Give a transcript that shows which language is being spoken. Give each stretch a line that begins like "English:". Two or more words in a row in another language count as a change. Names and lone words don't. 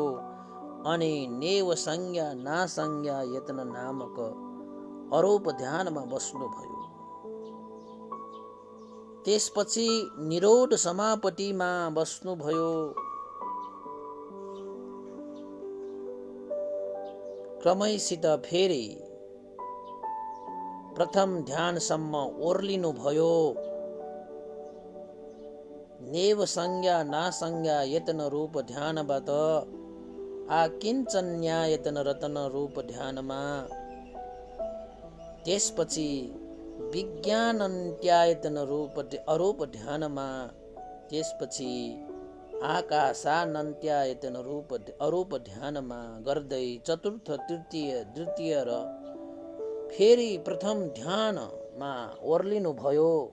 Nepali: अनि नेव संज्ञा नासंज्ञा यतन नामक अरूप ध्यानमा बस्नुभयो। त्यसपछि निरोध समापतिमा बस्नुभयो। क्रमैसित फेरि प्रथम ध्यानसम्म ओर्लिनुभयो। नेव संज्ञा नासंज्ञा यतन रूप ध्यानबाट आकिञ्चन्यायतन रतन रूप ध्यानमा, त्यसपछि विज्ञानन्त्यायतन अरूप ध्यानमा, त्यसपछि आकाशानन्त्यायतन अरूप ध्यानमा गर्दै चतुर्थ, तृतीय, द्वितीय र फेरि प्रथम ध्यानमा ओर्लिनुभयो।